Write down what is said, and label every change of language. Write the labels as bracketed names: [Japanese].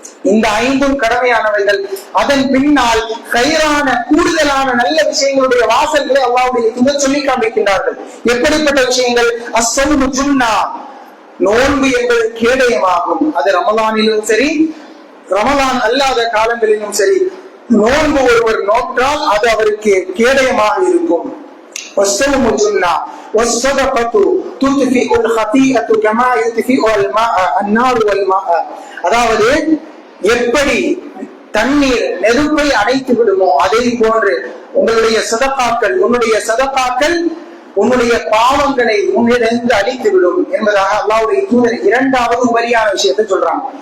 [Tamil] இந்த 5ம் கடமையானவைகள். அதன் பின்னால் கைரான கூடுதலான நல்ல விஷயங்களுடைய வாசல்களை அல்லாஹ்வுடைய தூதர் சொல்லி காண்பிக்கின்றார்கள். எப்படிப்பட்ட விஷயங்கள்? [Arabic] அஸ்ஸௌமு ஜுன்னா, [Tamil] நோன்பு என்பது கேடயமாகும். அது ரமலானிலும் சரி, ரமலான் அல்லாத காலங்களிலும் சரி, நோன்பு ஒருவர் நோற்றால் அது அவருக்கு கேடயமாக இருக்கும். [Arabic] والصوم جنة والصدقة تطفئ الخطيئة كما يطفئ النار والماء. [Tamil] அதாவது எப்படி தண்ணீர் நெருப்பை அணைத்து விடுமோ அதே போன்று உங்களுடைய சதகாக்கள் உன்னுடைய பாவங்களை உன்னிடந்து அழித்து விடும் என்பதாக அல்லாஹ்வுடைய தூதர் 2வது உபரியான விஷயத்தை சொல்றாங்க.